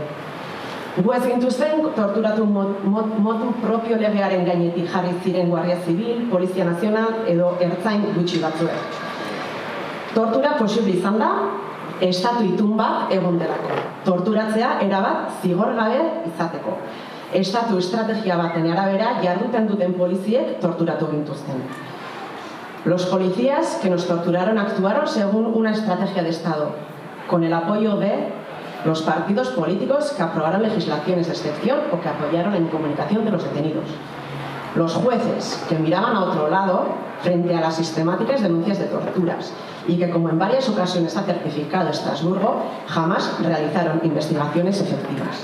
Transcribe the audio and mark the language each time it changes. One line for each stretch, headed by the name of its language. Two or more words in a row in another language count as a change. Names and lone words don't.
Basque: Gu ez gintuzten torturatu modu propio legearen gainetik jarri ziren Guardia Zibil, Polizia Nazional edo ertzain gutxi batzuek. Tortura posible izan da, estatu itun bat egon delako. Torturatzea erabat zigor gabe izateko. Estatu estrategia baten arabera jarduten duten poliziek torturatu gintuzten.
Spanish: Los policías que nos torturaron actuaron según una estrategia de Estado, con el apoyo de los partidos políticos que aprobaron legislaciones de excepción o que apoyaron la incomunicación de los detenidos. Los jueces que miraban a otro lado frente a las sistemáticas denuncias de torturas y que, como en varias ocasiones ha certificado Estrasburgo, jamás realizaron investigaciones efectivas.